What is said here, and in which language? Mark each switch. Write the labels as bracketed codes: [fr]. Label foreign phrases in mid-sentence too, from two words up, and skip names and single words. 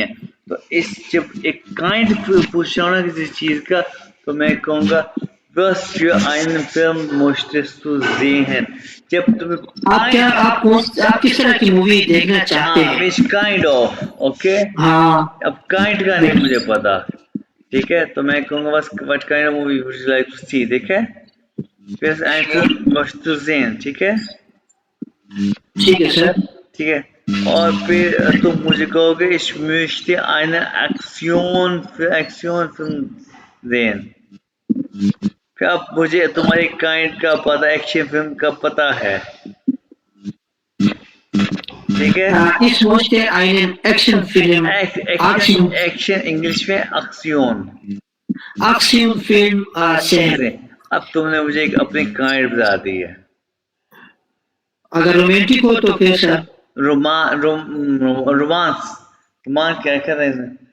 [hi] तो इस जब एक काइंड पूछा ना किसी चीज का, तो मैं कहूँगा [de] was für einen Film möchtest du sehen. [hi] जब तुम्हें आप किस तरह की मूवी देखना चाहते हैं? [en] Which kind of, okay? [hi] हाँ. अब kind का नहीं मुझे पता, ठीक है, तो मैं कहूँगा बस [en] what kind of movie would you like to see, [hi] ठीक है? [de] Yes, einen Film möchtest du sehen, [hi] ठीक है? ठीक है सर. ठीक है. और फिर तुम मुझे कहोगे [de] ich möchte eine Aktion sehen. [hi] फिर अब मुझे तुम्हारी काइंड का पता, [en] action film [hi] का पता है, ठीक है? [de] Ich möchte einen Actionfilm. [hi] एक्शन इंग्लिश में [de] Actionfilm sehen. [hi] अब तुमने मुझे एक अपनी काइंड बता दी है. अगर रोमांटिक हो तो फिर सर रोमांस क्या कहते हैं?